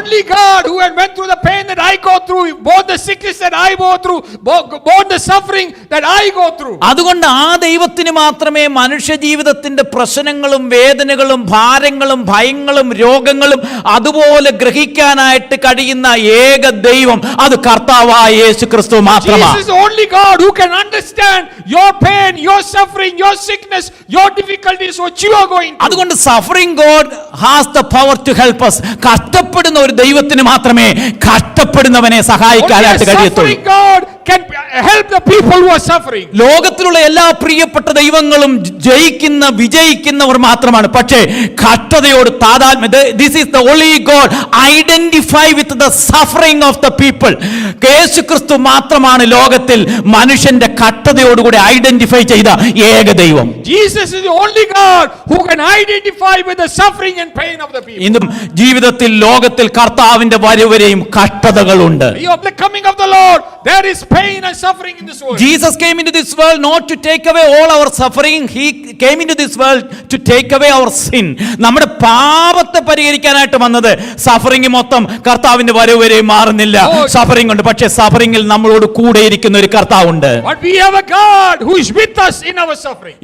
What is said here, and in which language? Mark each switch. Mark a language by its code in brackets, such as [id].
[en] Only God who had went through the pain that I go through, both the sickness that I go through, both the suffering that I go through. [ml] അതുകൊണ്ട് ആ ദൈവത്തിന് മാത്രമേ മനുഷ്യ ജീവിതത്തിന്റെ പ്രശ്നങ്ങളും വേദനകളും ഭാരങ്ങളും ഭയങ്ങളും രോഗങ്ങളും അതുപോലെ ഗ്രഹിക്കാനായിട്ട് കഴിയുന്ന ഏക ദൈവം അത് കർത്താവായ യേശു ക്രിസ്തു മാത്രമാണ്. [en] Jesus is the only God who can understand your pain, your suffering, your sickness, your difficulties, what you are going through. [ml] അതുകൊണ്ട് [en] suffering God has the power to help us. [ml] കഷ്ടപ്പെടുന്ന ഒരു ദൈവത്തിന് മാത്രമേ കഷ്ടപ്പെടുന്നവനെ [en] Only a [ml] സഹായിക്കാനായിട്ട് കഴിയത്തുള്ളൂ. [en] suffering God can help the people who are suffering. [ml] ലോകത്തിലുള്ള എല്ലാ പ്രിയപ്പെട്ട ദൈവങ്ങളും വിജയിക്കുന്നവർ മാത്രമാണ്. പക്ഷേ കഷ്ടതയോട് താതാത്മ്യം, [en] This is the only God identify with the suffering of the people. [ml] യേശുക്രിസ്തു മാത്രമാണ് ലോകത്തിൽ മനുഷ്യന്റെ കഷ്ടതയോടുകൂടി ഐഡന്റിഫൈ ചെയ്ത ഏക ദൈവം. [en] Jesus is the only God who can identify with the suffering and pain of the people. [ml] ഇന്നും ജീവിതത്തിൽ ലോകത്തിൽ കർത്താവിന്റെ വരവരെയും കഷ്ടതകളുണ്ട്. [en] Of the coming of the Lord, there is pain and suffering in this world. Jesus came into this world not to take away all our suffering. He came into this world to take away our sin. [ml] നമ്മുടെ പാപത്തെ പരിഹരിക്കാനായിട്ട് വന്നത്. Suffering മൊത്തം കർത്താവിന്റെ വരവരെ മാറുന്നില്ല. Suffering ഉണ്ട്, പക്ഷേ സഫറിംഗിൽ നമ്മളോട് കൂടെ ഇരിക്കുന്ന ഒരു കർത്താവുണ്ട്. [en] But we have a God who is with us in our suffering.